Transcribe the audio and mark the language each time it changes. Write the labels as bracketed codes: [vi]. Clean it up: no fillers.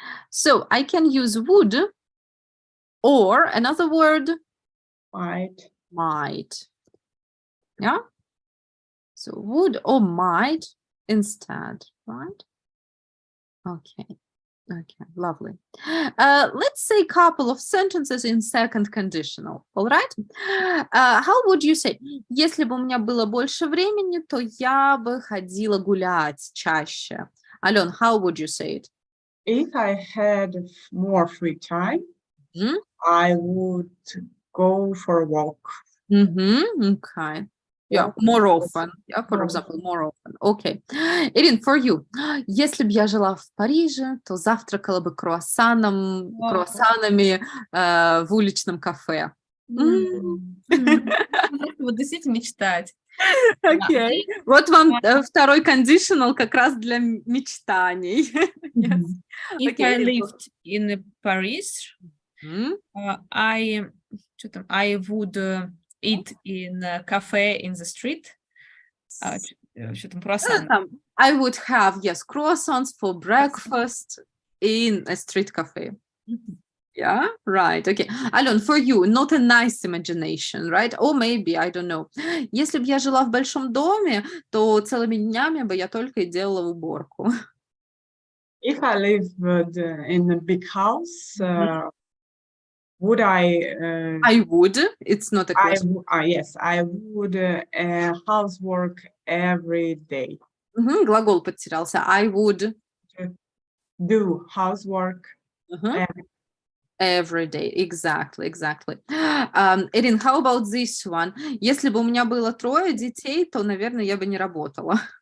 [en] So I can use would or another word, might. Yeah. So would or might instead, right? Okay. Okay, lovely. Let's say a couple of sentences in second conditional. All right? How would you say? [ru] Если бы у меня было больше времени, то я бы ходила гулять чаще. [en] Ален, how would you say it? If I had more free time, Hmm? I would go for a walk. Okay. Yeah, more often. Yeah, for More example, more often. Okay. Ирин, for you. [ru] Если бы я жила в Париже, то завтракала бы круассанами в уличном кафе. Вот действительно мечтать. Окей. Вот вам второй conditional как раз для мечтаний. [en] Yes. If Okay, I Ирин, lived in Paris, I would eat in a cafe in the street. [ru] Что там, круассан. [en] I would have, yes, croissants for breakfast in a street cafe. Yeah, right. Okay. Ален, for you, not a nice imagination, right? Or maybe, I don't know. [ru] Если бы я жила в большом доме, то целыми днями бы я только и делала уборку. [en] If I lived in a big house, would I? I would. It's not a question. Yes, I would housework every day. [ru] Глагол потерялся. [en] I would Do housework every day. Exactly, exactly. Ирин, how about this one? [ru] Если бы у меня было 3 детей, то, наверное, я бы не работала.